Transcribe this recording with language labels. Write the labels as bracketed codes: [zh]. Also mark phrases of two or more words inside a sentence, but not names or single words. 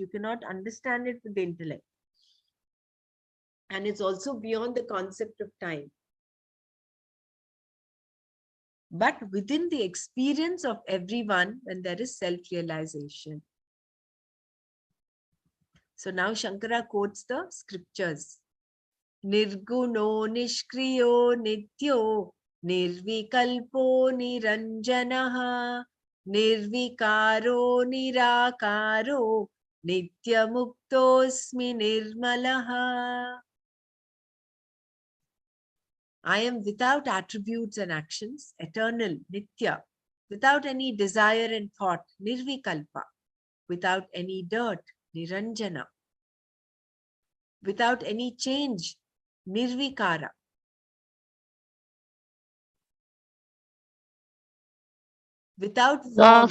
[en] You cannot understand it with the intellect. And it's also beyond the concept of time. But within the experience of everyone when there is self-realization. So now Shankara quotes the scriptures. [sa] Nirguno nishkriyo nityo nirvikalpo niranjanaha nirvikaro nirakaro nityamuktosmi nirmalaha. [en] I am without attributes and actions, eternal, nitya, without any desire and thought, nirvikalpa, without any dirt, niranjana, without any change, nirvikara, without form.